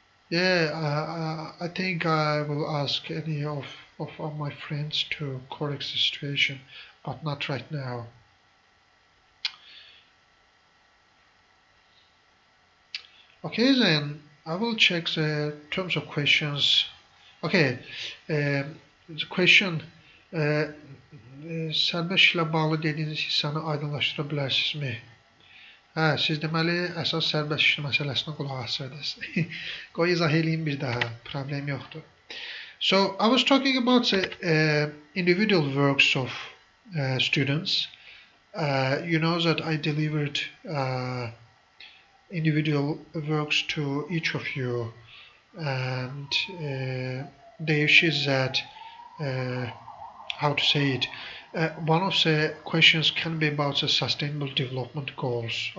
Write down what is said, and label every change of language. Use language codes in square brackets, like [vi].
[en] Yeah, I think I will ask any of my friends to correct the situation, but not right now. Okay, then I will check the terms of questions. Okay, the question [az] sərbəst işlə bağlı dediyiniz hissəni aydınlaşdıra bilərsinizmi? Hə, siz deməli əsas sərbəst iş məsələsinə qulaq asırdınız. Qoy izah eləyim bir daha, problem yoxdur. [en] So I was talking about the individual works of students. You know that I delivered individual works to each of you, and the issue is that how to say it, one of the questions can be about the sustainable development goals.